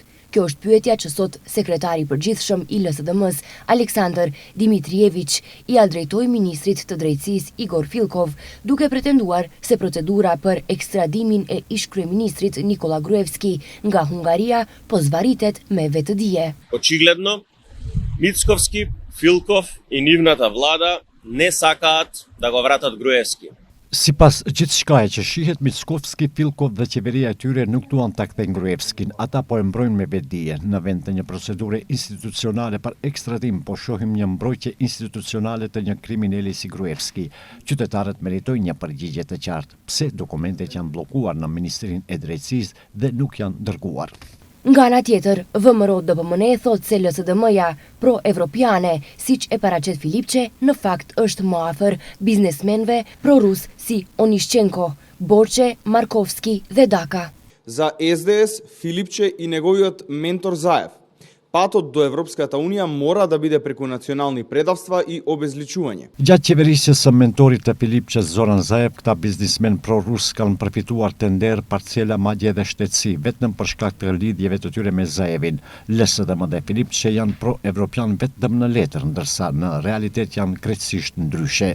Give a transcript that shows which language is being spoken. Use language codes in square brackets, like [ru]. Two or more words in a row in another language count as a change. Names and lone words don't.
[sq] Kjo është pyetja që sot sekretari i përgjithshëm i LSDM-s, Aleksandar Dimitrijević, i drejtoi ministrit të drejtësisë Igor Filkov, duke pretenduar se procedura për ekstradimin e ish-kryeministrit Nikola Gruevski nga Hungaria po zbaritet me vetëdije. [mk] Очигледно, Мицковски, Филков и нивната влада не сакаат да го вратат Груевски. [sq] Sipas gjithçkaje që shihet, Mickovski, Filkov dhe qeveria e tyre nuk duan ta kthejnë Gruevskin, ata po e mbrojnë me vetdije. Në vend të një procedure institucionale për ekstradim, po shohim një mbrojtje institucionale të një kriminali si Gruevski. Qytetarët meritojnë një përgjigje të qartë. Pse dokumentet janë bllokuar në Ministrinë e Drejtësisë dhe nuk janë dërguar? Nga ana tjetër, VMRO-DPMNE thot se LSDM-ja pro-evropiane, siç e paraqet Filipçe, në fakt është më afër biznesmenëve pro-rus si Onishchenko, Borçe, Markovski dhe Daka. [mk] За СДС, Филипче и неговиот ментор Заев, патот до Европската Унија мора да биде преку национални предавства и обезличување. [sq] Gjatë qeverisjes së mentorit të Filipçes Zoran Zaev, këta biznismen pro-rus kanë përfituar të nder, parcela, madje edhe shtetësi, vetëm për shkak të lidhjeve të tyre me Zaevin. LSDM dhe Filipçe janë pro-evropian vetëm në letër, ndërsa në realitet janë krejtësisht ndryshe.